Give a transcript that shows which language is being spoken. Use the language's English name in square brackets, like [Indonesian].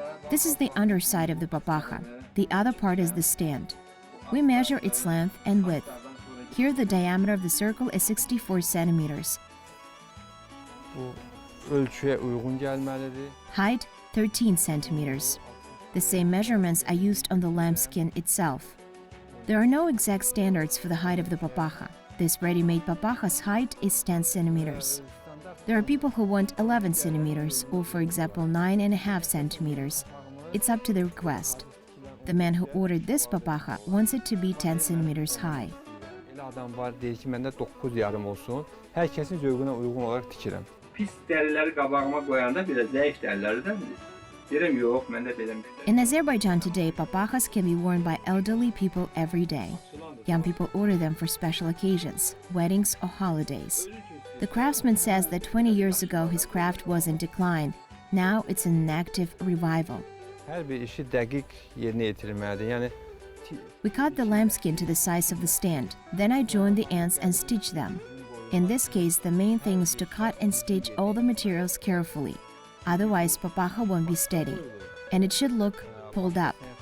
[English] This is the underside of the papakha. The other part is the stand. We measure its length and width. Here the diameter of the circle is 64 centimeters. [Azerbaijani] Bu ölçüyə uyğun gəlməlidir. [English] Height 13 centimeters. The same measurements are used on the lambskin itself. There are no exact standards for the height of the papakha. This ready-made papakha's height is 10 centimeters. There are people who want 11 centimeters or, for example, 9.5 centimeters. It's up to the request. The man who ordered this papakha wants it to be 10 centimeters high. [Azerbaijani] Elə adam var, deyir ki, məndə 9,5 olsun. Hər kəsin zövqünə uyğun olaraq tikirəm. Pis dəriləri qabağıma qoyanda belə zəif dəriləri də [English] In Azerbaijan today, papakhas can be worn by elderly people every day. Young people order them for special occasions, weddings or holidays. The craftsman says that 20 years ago his craft was in decline. Now it's in an active revival. [Azerbaijani] Hər bir işi dəqiq yerinə yetirməlidir. Yəni [English] we cut the lambskin to the size of the stand. Then I join the ends and stitch them. In this case, the main thing is to cut and stitch all the materials carefully. Otherwise, papakha won't be steady, and it should look pulled up.